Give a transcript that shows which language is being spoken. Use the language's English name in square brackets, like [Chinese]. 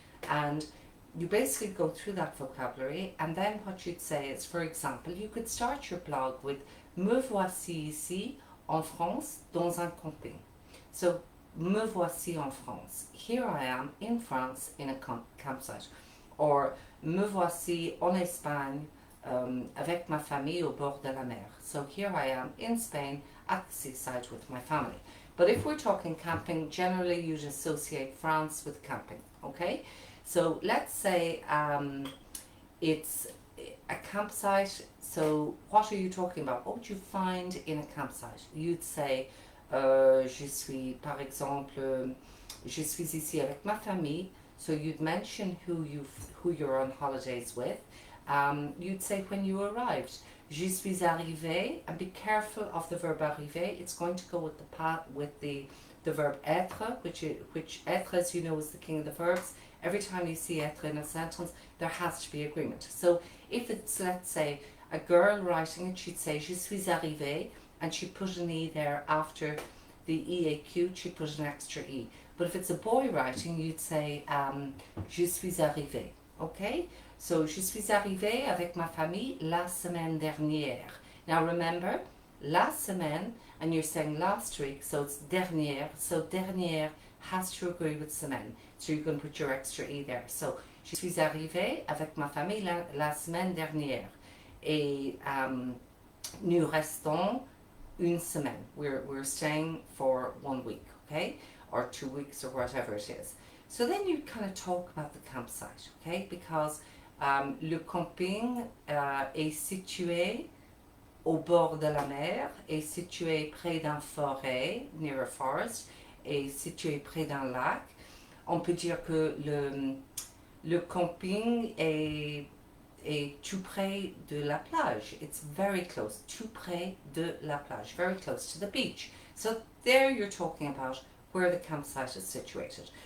[English] And you basically go through that vocabulary, and then what you'd say is, for example, you could start your blog with [French] "Me voici ici en France dans un camping." [English] So, [French] "Me voici en France." [English] Here I am in France in a campsite. [French] Or "Me voici en Espagne avec ma famille au bord de la mer." [English] So here I am in Spain at the seaside with my family. But if we're talking camping, generally you'd associate France with camping, okay? So let's say it's a campsite. So what are you talking about? What would you find in a campsite? [French] You'd say, je suis, par exemple, je suis ici avec ma famille. [English] So you'd mention who you're on holidays with. You'd say when you arrived. [French] Je suis arrivé, [English] and be careful of the verb arriver. It's going to go with the verb être, which être, as you know, is the king of the verbs. Every time you see être in a sentence, there has to be agreement. So if it's, let's say, a girl writing it, she'd say [French] je suis arrivée, [English] and she'd put an e there after the EAQ, she'd put an extra e. But if it's a boy writing, you'd say [French] je suis arrivé, [English] okay? [French] So, je suis arrivée avec ma famille la semaine dernière. [English] Now remember, [French] la semaine, [English] and you're saying last week, so it's dernière. So dernière has to agree with semaine. So you can put your extra e there. [French] So, je suis arrivée avec ma famille la semaine dernière. Et nous restons une semaine. [English] We're staying for 1 week, okay? Or 2 weeks or whatever it is. So then you kind of talk about the campsite, okay? [French] Because le camping est situé au bord de la mer, est situé près d'un forêt, [English] near a forest, [French] est situé près d'un lac. On peut dire que le camping est tout près de la plage. [English] It's very close, [French] tout près de la plage, [English] very close to the beach. So there you're talking about where the campsite is situated.